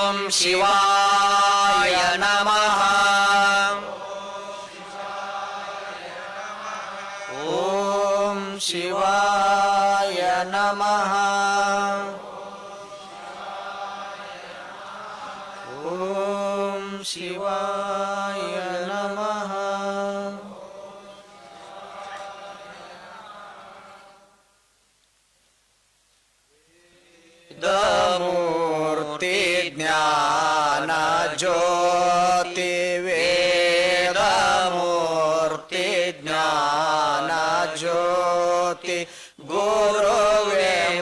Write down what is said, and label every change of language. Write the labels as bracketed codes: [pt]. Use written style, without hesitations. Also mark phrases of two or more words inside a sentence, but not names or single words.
[sa] ಶಿವಾಯ ನಮಃ. ಓಂ ಶಿವಾಯ ನಮಃ. ಓಂ ಶಿವಾಯ ನಮಃ. [kn] ಮೂರ್ತಿ ಜ್ಞಾನ ಜ್ಯೋತಿ ವೇದ ಮೂರ್ತಿ ಜ್ಞಾನ ಜ್ಯೋತಿ ಗುರುವೇ